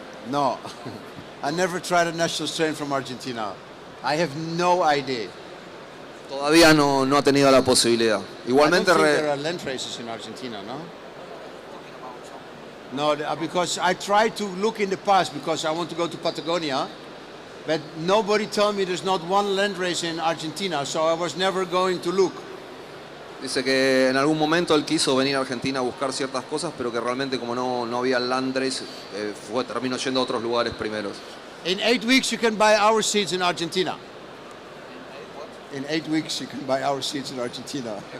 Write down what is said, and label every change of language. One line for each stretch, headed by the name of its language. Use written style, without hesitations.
English: No, I never tried a national strain from Argentina. I have no idea.
Spanish: Todavía no ha tenido la posibilidad. Igualmente,
English: I don't think there are land races in Argentina, no? No, because I tried to look in the past because I want to go to Patagonia, but nobody told me there's not one land race in Argentina, so I was never going to look.
Spanish: dice que en algún momento él quiso venir a Argentina a buscar ciertas cosas, pero que realmente como no había land race, terminó yendo a otros lugares primeros.
English: In 8 weeks you can buy our seeds in Argentina. In 8 weeks you can buy our seeds in Argentina.